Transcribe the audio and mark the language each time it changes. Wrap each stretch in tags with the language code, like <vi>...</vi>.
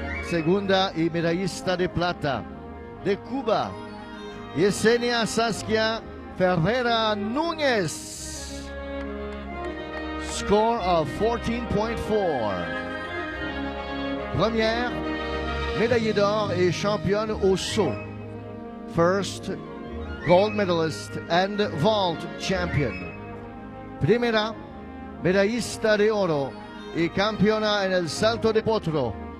<es>Segunda y medallista de plata. De Cuba, Yesenia Saskia Ferreira Núñez,</es> <en>score of 14.4.</en> <fr>Première, médaillée d'or et championne au saut.</fr> <en>First, gold medalist and vault champion.</en> <es>Primera, medallista de oro y campeona en el salto de potro.</es>